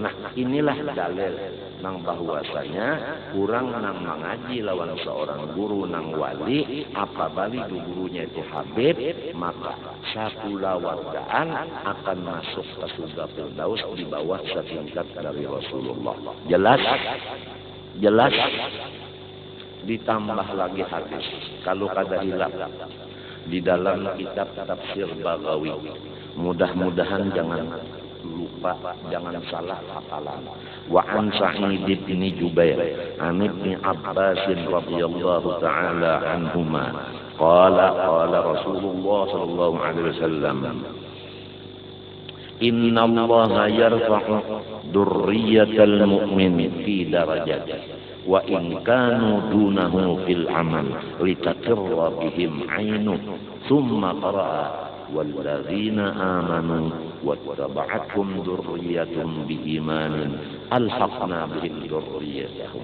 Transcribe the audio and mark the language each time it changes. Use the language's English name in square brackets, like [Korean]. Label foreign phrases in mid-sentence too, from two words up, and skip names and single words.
[Banjar] Nah, inilah dalil nang bahwasanya kurang nang mengaji lawan seorang guru nang wali, apabali gurunya itu Habib, maka satu lawadaan akan masuk ke surga Firdaus di bawah setingkat dari Rasulullah. Jelas? Ditambah lagi hadis, kalau kada hilap di dalam kitab tafsir Baghawi. Mudah-mudahan jangan lupa, jangan salah hafalan. [Arabic] وعن سعيد بن جبير عن ابن عباس رضي الله تعالى عنهما قال رسول الله صلى الله عليه وسلم, إن الله يرفع ذرية المؤمن في درجات وإن كانوا دونه في العمل لتقر بهم عينه ثم قرأ والذين آمنوا واتبعتهم ذريتهم بإيمان ألحقنا بهم ذريتهم.